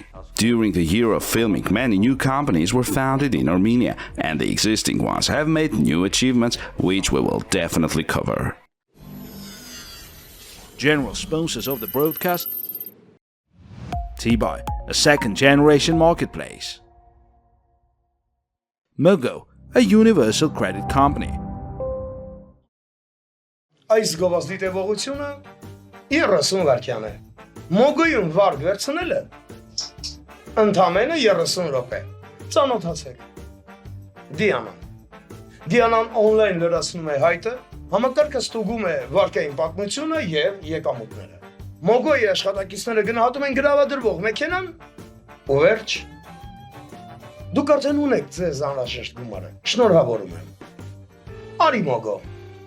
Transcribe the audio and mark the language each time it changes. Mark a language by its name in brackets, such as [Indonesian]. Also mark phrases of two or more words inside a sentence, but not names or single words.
[English] During the year of filming, many new companies were founded in Armenia, and the existing ones have made new achievements, which we will definitely cover. General sponsors of the broadcast: T-Buy, a second-generation marketplace. Mogo, a universal credit company. [Armenian] Այս գովազդի տևողությունը 30 վայրկյան է։ Մոգոյում վարկ վերցնելը ընդամենը 30 րոպե։ Ծանոթացեք։ Դիանան on-line լրացնում է հայտը, համակարգը ստուգում է վարկային պատմությունը եւ եկամուտները։ Մոգոյի աշխատակիցները գնահատում են գրավադրվող մեքենան ու վերջ։ Դուք արդեն ունեք ձեզ անհրաժեշտ գումարը։ Շնորհավորում եմ։ Արի Մոգո։